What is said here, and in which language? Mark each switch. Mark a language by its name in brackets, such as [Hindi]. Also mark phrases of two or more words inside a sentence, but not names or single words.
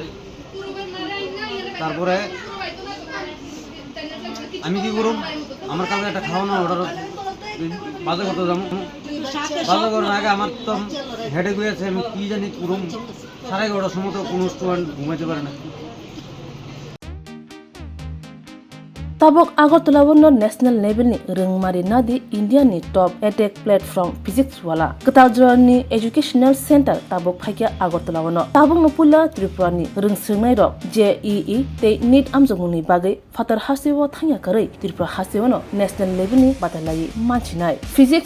[Bangla] তারপরে আমি কি করুম, আমার কাছে একটা খাওয়ানো অর্ডার বাজার করতে যাবো, বাজার করার আগে আমার তো হেডে গিয়েছে, আমি কি জানি করুম। 11:30টার সময় তো কোনো স্টুডেন্ট ঘুমাইতে পারে না। [Kok Borok] Tabok Agartala wono [English] national level [Kok Borok] ni rengmari nadi India ni [English] top edtech platform [Kok Borok] physics wala Kataljra ni [English] educational center [Kok Borok] tabok phaikia Agartala wono tabok no pula Tripura ni rengsirnai rok JEE te NEET amjongni bagai fatar hasiwo thangya karai Tripura hasiwono [English] national level [Kok Borok] ni batalai manchinai physics